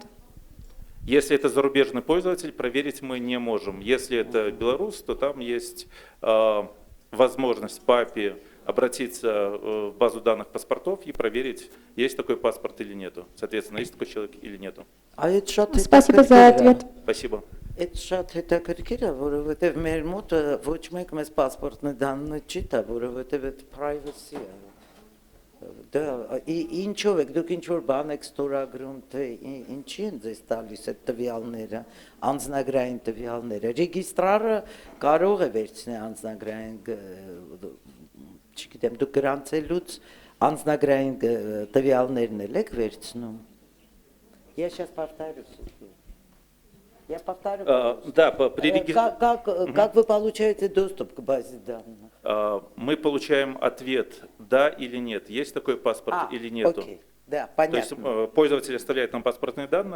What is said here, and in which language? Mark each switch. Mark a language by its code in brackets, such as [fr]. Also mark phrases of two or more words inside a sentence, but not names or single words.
[ru] Если это зарубежный пользователь, проверить мы не можем. Если это белорус, то там есть возможность папе обратиться в базу данных паспортов и проверить, есть такой паспорт или нету. Соответственно, есть такой человек или нету. Спасибо за ответ. Спасибо. [hy] Այդ շատ հետաքրքիր է, որովհետև մեր մոտ ոչ մեկ մեզ պասպորտն դանը չի տա, որովհետև այդ privacy է։ Դա ինչով եք դուք ինչ որ բան եք ստորագրում, թե ինչի են ձեզ տալիս այդ տվյալները, անձնագրային տվյալները։ Ռեգիստրարը կարող է վերցնել անձնագրային, չգիտեմ, դուք գրանցելուց անձնագրային տվյալներն եք վերցնում։ [ru] Я сейчас повторю. Я повторю. Да, при регистрации. Как вы получаете доступ к базе данных? Мы получаем ответ, да или нет, есть такой паспорт или нету. Окей. Да, понятно. То есть пользователь оставляет нам паспортные данные,